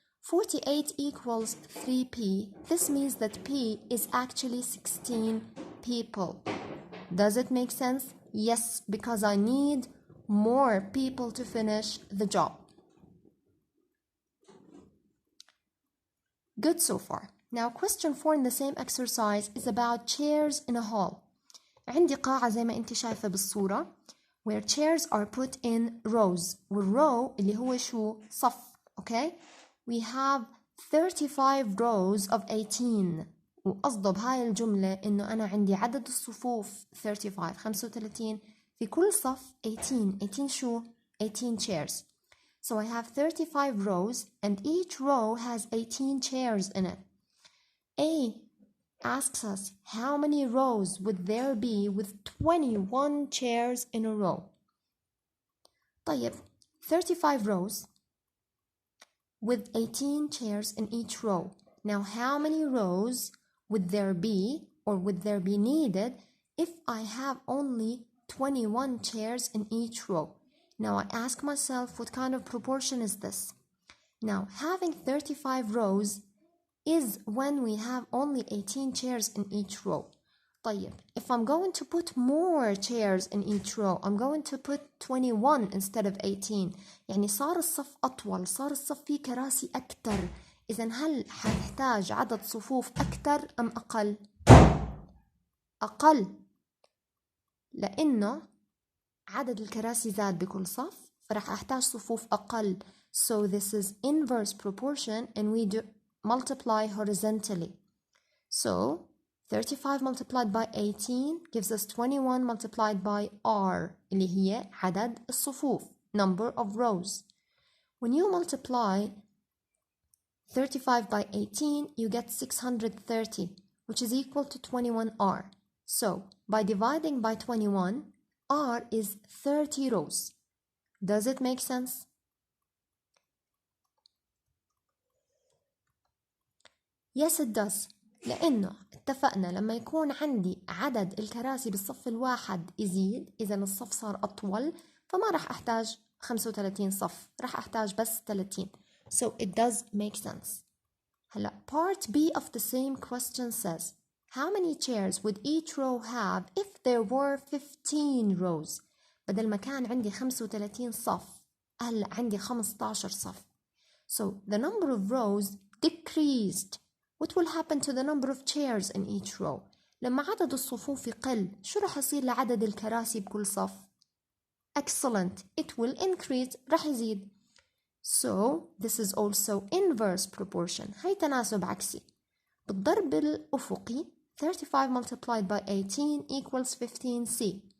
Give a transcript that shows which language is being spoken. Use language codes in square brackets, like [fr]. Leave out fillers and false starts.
[en] 48 equals 3p. This means that p is actually 16 people. Does it make sense? Yes, because I need more people to finish the job. Good so far. Now question 4 in the same exercise is about chairs in a hall. [ar] عندي قاعة زي ما انت شايفة بالصورة [en] where chairs are put in rows. [ar] والrow اللي هو شو؟ صف. [en] Okay? We have 35 rows of 18. [ar] وأصدب هاي الجملة إنه أنا عندي عدد الصفوف 35 في كل صف 18 شو؟ [en] 18 chairs. So I have 35 rows and each row has 18 chairs in it. A asks us how many rows would there be with 21 chairs in a row. [ar] طيب [en] 35 rows with 18 chairs in each row. Now how many rows would there be or would there be needed if I have only 21 chairs in each row? Now I ask myself, what kind of proportion is this? Now having 35 rows is when we have only 18 chairs in each row. [ar] طيب, [en] if I'm going to put more chairs in each row, I'm going to put 21 instead of 18. [ar] يعني صار الصف أطول, صار الصف فيه كراسي أكتر. إذن هل حنحتاج عدد صفوف أكتر أم أقل؟ أقل. لأنه عدد الكراسي زاد بكل صف, فرح أحتاج صفوف أقل. [en] So this is inverse proportion and we do multiply horizontally. So 35 multiplied by 18 gives us 21 multiplied by R [ar] اللي هي عدد الصفوف, [en] number of rows. When you multiply 35 by 18 you get 630 which is equal to 21R. So by dividing by 21 R is 30 rows. Does it make sense? Yes it does. [ar] لأنه اتفقنا لما يكون عندي عدد الكراسي بالصف الواحد يزيد, إذا الصف صار أطول, فما رح أحتاج 35 صف, رح أحتاج بس 30. [en] So it does make sense. [ar] هلا [en] part B of the same question says how many chairs would each row have if there were 15 rows? [ar] بدل ما كان عندي 35 صف, هلا عندي 15 صف. [en] So the number of rows decreased. What will happen to the number of chairs in each row? [ar] لما عدد الصفوف يقل, شو رح يصير لعدد الكراسي بكل صف؟ [en] Excellent. It will increase. [ar] رح يزيد. [en] So this is also inverse proportion. [ar] هي تناسب عكسي. بالضرب الأفقي [en] 35 multiplied by 18 equals 15C.